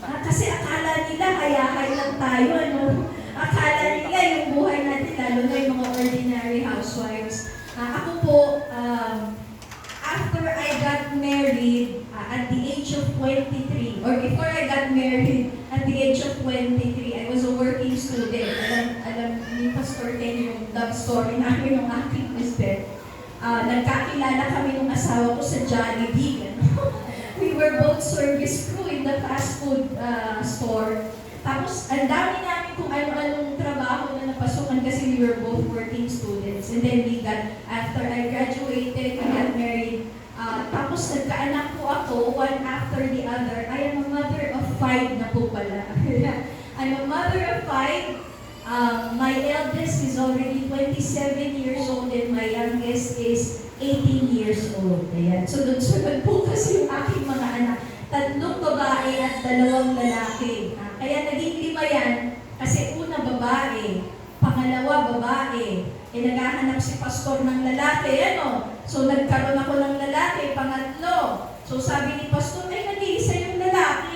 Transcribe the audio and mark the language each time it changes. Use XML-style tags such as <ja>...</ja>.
<tl>Kasi akala nila, hayahay lang tayo, ano? Akala nila yung buhay natin, lalo na yung mga ordinary housewives. Ako po,</tl> <en>after I got married at the age of 23, or before I got married at the age of 23, I was a working student.</en> <tl>Alam ni Pastor Ken yung love story namin ng aking mister. Nagkakilala kami ng asawa ko sa Jollibee.</tl> <en>We were both service crew in the fast food store.</en> <tl>Tapos, ang dami namin kung ano-anong trabaho na napasukan kasi</tl> <en>we were both working students. And then after I graduated, we got married.</en> <tl>Tapos, nagkaanak po ako,</tl> <en>one after the other. I am a mother of 5</en> <tl>na po pala.</tl> <en>I'm a mother of 5. My eldest is already 27 years old and my youngest is 18 years old.</en> <tl>Ayan. So, sunod po kasi yung aking mga anak. 3 babae at 2 lalaki. Kaya naging 5 yan kasi una babae, pangalawa babae. Naghahanap si pastor ng lalaki, ano? So, nagkaroon ako ng lalaki, pangatlo. So, sabi ni pastor, nag-iisa yung lalaki.</tl>